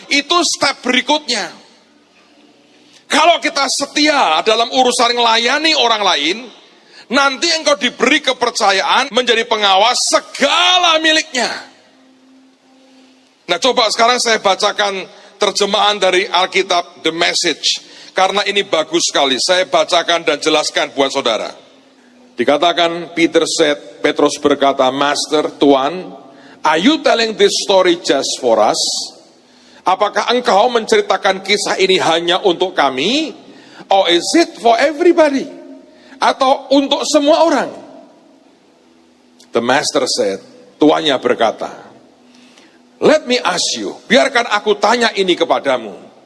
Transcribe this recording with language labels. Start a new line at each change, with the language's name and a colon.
Indonesian: Itu step berikutnya. Kalau kita setia dalam urusan melayani orang lain, nanti engkau diberi kepercayaan menjadi pengawas segala miliknya. Nah, coba sekarang saya bacakan terjemahan dari Alkitab The Message, karena ini bagus sekali. Saya bacakan dan jelaskan buat saudara. Dikatakan, Petrus berkata,
English: Master, Tuan, are you telling this story just for us?
Indonesian: Apakah engkau menceritakan kisah ini hanya untuk kami?
English: Or is it for everybody?
Indonesian: Atau untuk semua orang?
English: The master said,
Indonesian: tuannya berkata,
English: let me ask you,
Indonesian: biarkan aku tanya ini kepadamu.